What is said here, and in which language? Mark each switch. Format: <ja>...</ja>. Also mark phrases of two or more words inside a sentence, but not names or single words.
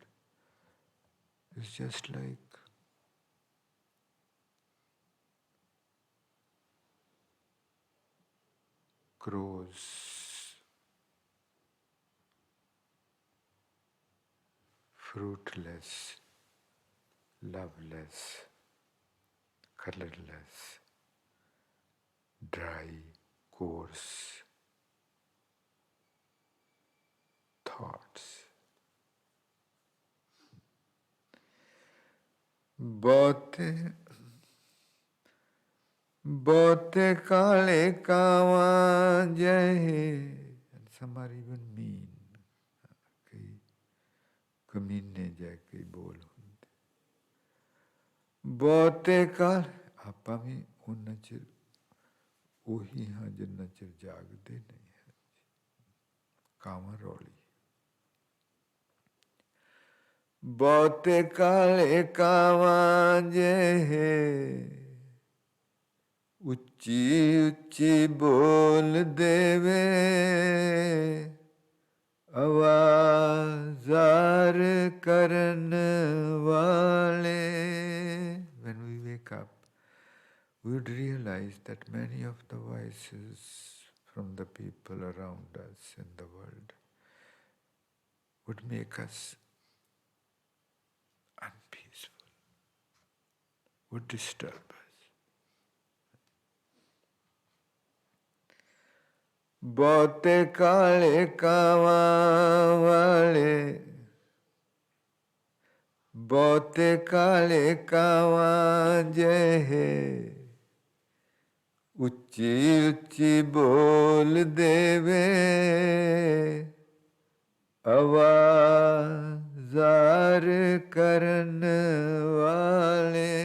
<en>It's just like crows, fruitless, loveless, colorless, dry, coarse thoughts.</en> <pa>ਬਹੁਤੇ ਕਾਲੇ ਕਾਵਾਂ ਜਿਹੇ,</pa> <en>and some are even mean,</en> <pa>ਕਈ ਕਮੀਨੇ ਜਿਹੇ ਕਈ ਬੋਲ ਹੁੰਦੇ। ਬਹੁਤੇ ਕਾਲੇ, ਆਪਾਂ ਵੀ ਉਹਨਾਂ ਚਿਰ ਉਹੀ ਹਾਂ ਜਿੰਨਾ ਚਿਰ ਜਾਗਦੇ ਨਹੀਂ ਹੈ। ਕਾਵਾਂ ਰੌਲੀ ਬਹੁਤੇ ਕਾਲੇ ਕਾਵਾਂ ਜਿਹੇ ਉੱਚੀ ਉੱਚੀ ਬੋਲ ਦੇਵੇ ਆਵਾਜ਼ਾਰ ਕਰਨ ਵਾਲੇ।</pa> <en>When we wake up, we would realize that many of the voices from the people around us in the world would make us unpeaceful, would disturb us.</en> <pa>ਬਹੁਤੇ ਕਾਲੇ ਕਾਵਾਂ ਵਾਲੇ, ਬਹੁਤੇ ਕਾਲੇ ਕਾਵਾਂ ਜਿਹੇ ਉੱਚੀ ਉੱਚੀ ਬੋਲ ਦੇਵੇ ਆਵਾਜ਼ਾਰ ਕਰਨ ਵਾਲੇ।</pa>